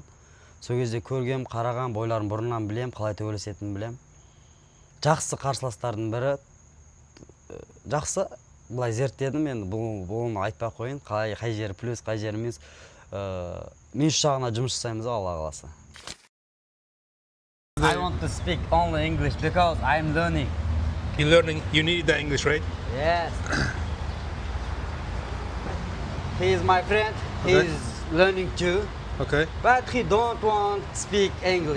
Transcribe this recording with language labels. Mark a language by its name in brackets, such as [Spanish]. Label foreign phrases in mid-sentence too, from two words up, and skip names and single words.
[Kazakh] Сол кезде көргем, қараған, бойларын бұрыннан білем, қалай төбелесетінін білем. Жақсы қарсыластардың бірі. Жақсы, бұлай зерттедім, енді бұны айтпай қойын, қай жері плюс, қай жері минус. Минус жағына жұмыс жасаймыз, Алла қаласа. [English] I want to speak only English because I'm learning. You're learning, you need the English, right? Yes. He is my friend. He is learning too. Okay. But he don't want to speak English.